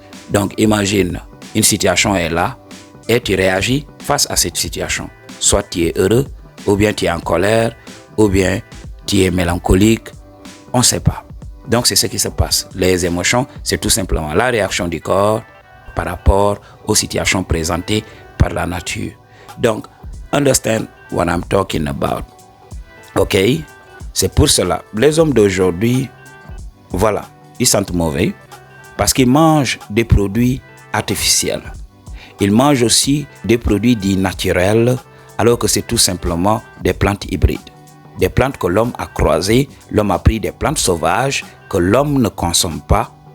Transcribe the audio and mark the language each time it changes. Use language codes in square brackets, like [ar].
[fr] Donc, imagine, une situation est là et tu réagis face à cette situation. Soit tu es heureux, ou bien tu es en colère, ou bien tu es mélancolique, on ne sait pas. Donc, c'est ce qui se passe. Les émotions, c'est tout simplement la réaction du corps par rapport aux situations présentées par la nature. [en] Donc, understand what I'm talking about. Ok? [fr] C'est pour cela, les hommes d'aujourd'hui, voilà, ils sentent mauvais parce qu'ils mangent des produits artificiels. Ils mangent aussi des produits dits naturels alors que c'est tout simplement des plantes hybrides. Des plantes que l'homme a croisées, l'homme a pris des plantes sauvages que l'homme ne consomme pas.